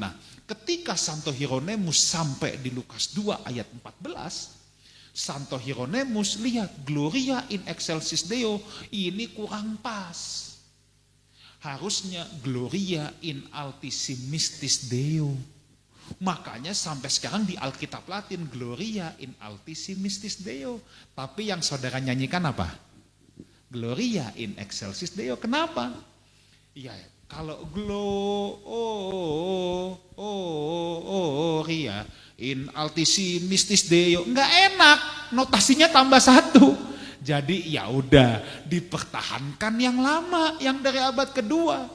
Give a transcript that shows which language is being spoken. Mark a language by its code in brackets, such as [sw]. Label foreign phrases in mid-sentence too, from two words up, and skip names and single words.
[id] Nah, ketika Santo Hieronymus sampai di Lukas 2 ayat 14, Santo Hieronymus lihat [la] Gloria in excelsis Deo, [id] ini kurang pas. [la] Harusnya Gloria in altissimistis Deo. Makanya sampai sekarang di Alkitab Latin Gloria in altissimistis Deo. [id] Tapi yang saudara nyanyikan apa? [la] Gloria in excelsis Deo. [id] Kenapa? Iya, kalau [la] Gloria in altissimistis Deo [id] enggak enak, notasinya tambah satu. Jadi ya udah dipertahankan yang lama, yang dari abad kedua.